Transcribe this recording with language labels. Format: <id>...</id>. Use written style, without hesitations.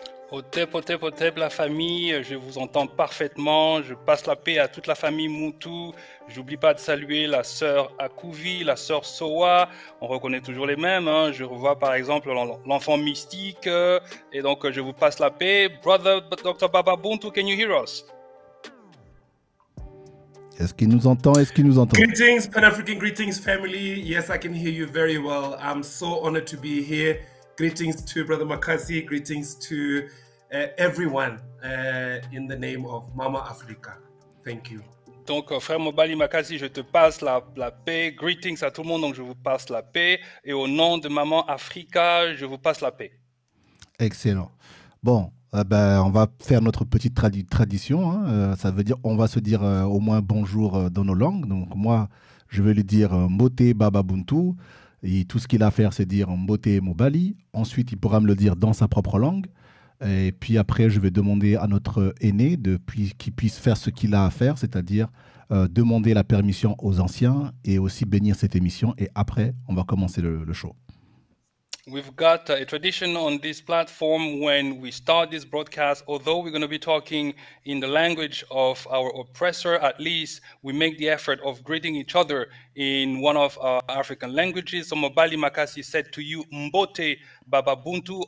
<fr>Otep, la famille, je vous entends parfaitement. Je passe la paix à toute la famille Muntu. J'oublie pas de saluer la sœur Akouvi, la sœur Soa. On reconnaît toujours les mêmes. Hein. Je revois par exemple l'enfant mystique. Et donc, je vous passe la paix.</fr> <en>Brother Dr. Baba Buntu, can you hear us?</en> <fr>Est-ce qu'il nous entend? Est-ce qu'il nous entend?</fr> <en>Greetings, Pan-African greetings, family. Yes, I can hear you very well. I'm so honored to be here. Greetings to Brother Makasi. Greetings to everyone in the name of Mama Africa. Thank you.</en> <fr>Donc, frère Mobali Makasi, je te passe la paix. Greetings à tout le monde, donc je vous passe la paix. Et au nom de Maman Africa, je vous passe la paix. Excellent. Bon, on va faire notre petite tradition. Hein. Ça veut dire on va se dire au moins bonjour dans nos langues. Donc moi, je vais lui dire Mbote Baba Buntu. Et tout ce qu'il a à faire, c'est dire Mbote Mobali. Ensuite, il pourra me le dire dans sa propre langue. Et puis après, je vais demander à notre aîné qu'il puisse faire ce qu'il a à faire, c'est-à-dire demander la permission aux anciens et aussi bénir cette émission. Et après, on va commencer le show.</fr> <en>We've got a tradition on this platform when we start this broadcast. Although we're going to be talking in the language of our oppressor, at least we make the effort of greeting each other in one of our African languages. So Mobali Makasi said to you, Mbote Baba Buntu.</en>